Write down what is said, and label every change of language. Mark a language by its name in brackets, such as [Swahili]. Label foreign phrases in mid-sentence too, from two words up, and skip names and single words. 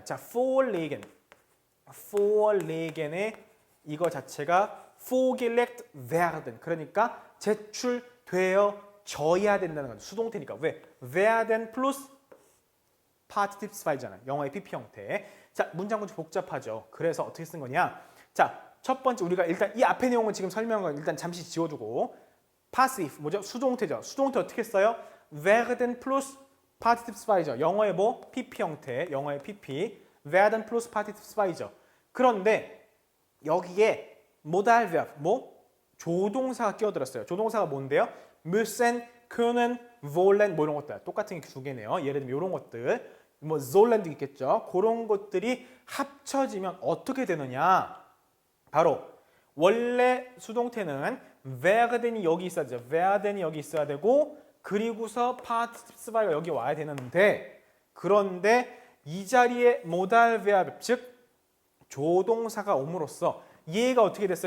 [Korean] 자, vorlegen의 이거 자체가 [German] vorgelegt werden. [Korean] 그러니까 제출되어져야 된다는 거죠. 수동태니까. 왜? werden 플러스 [German] partitive zwe [Korean] 이잖아요. 영어의 PP 형태. 자, 문장 구조 복잡하죠. 그래서 어떻게 쓴 거냐? 자, 첫 번째 우리가 일단 이 앞에 내용은 지금 설명한 건 일단 잠시 지워두고 passive 뭐죠? 수동태죠. 수동태 어떻게 써요? werden 플러스 [German] partitive zwe [Korean] 이죠. 영어의 뭐? PP 형태. 영어의 PP. werden 플러스 [German] partitive zwe [Korean] 이죠. 그런데 여기에 [English] modal verb [Korean] 뭐? 조동사가 끼어들었어요. 조동사가 뭔데요? [German] müssen, können, wollen [Korean] 뭐 이런 것들. 똑같은 게 두 개네요. 예를 들면 이런 것들. 뭐 sollen도 있겠죠. 그런 것들이 합쳐지면 어떻게 되느냐? 바로 원래 수동태는 werden이 여기 있어야 되죠. werden이 여기 있어야 되고 그리고서 [German] partitive zwe [Korean] 가 여기 와야 되는데 그런데 이 자리에 [English] modal verb [Korean] 즉 조동사가 옴으로써 얘가 어떻게 됐어요?